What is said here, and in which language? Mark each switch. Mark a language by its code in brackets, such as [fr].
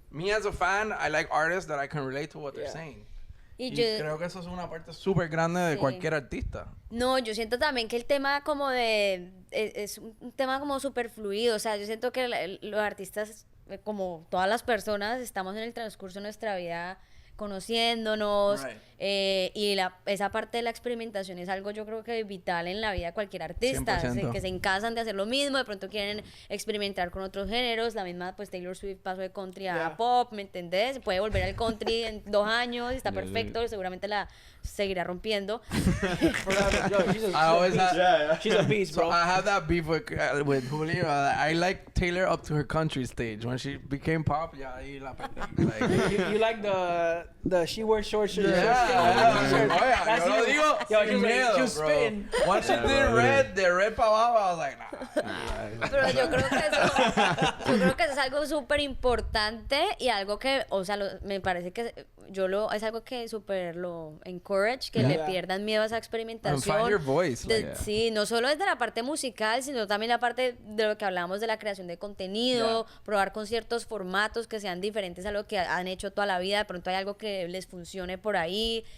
[en] Me as a fan, I like artists that I can relate to what they're saying. [es] Y Y yo, creo que eso es una parte súper grande de cualquier artista. no, yo siento también que el tema como de... Es un tema como súper fluido. O sea, yo siento que los artistas, como todas las personas, estamos en el transcurso de nuestra vida conociéndonos, y esa parte de la experimentación es algo yo creo que vital en la vida de cualquier artista, [en] 100%. [es] que se encasan de hacer lo mismo, de pronto quieren experimentar con otros géneros, la misma pues Taylor Swift pasó de country a pop, ¿me entendés? Puede volver al country en 2 años, está perfecto, seguramente la seguirá rompiendo. [en] She's a beast, bro. So I have that beef with Julio. I like Taylor up to her country stage. When she became pop, yeah, ahí la perdí. Like, you like the she wears short shirts. [es] Yeah, yo lo digo sin miedo, [en] she was bro. spitting. Once it did red, de red para abajo, I was like, nah. [es] Pero yo creo que eso es algo súper importante y algo que, o sea, me parece que es algo que súper lo encourage, que le pierdan miedo a esa experimentación. [en] And find your voice. [es] Sí, no solo desde la parte musical, sino también la parte de lo que hablamos de la creación de contenido, probar con ciertos formatos que sean diferentes a lo que han hecho toda la vida, de pronto hay algo que les funcione por ahí.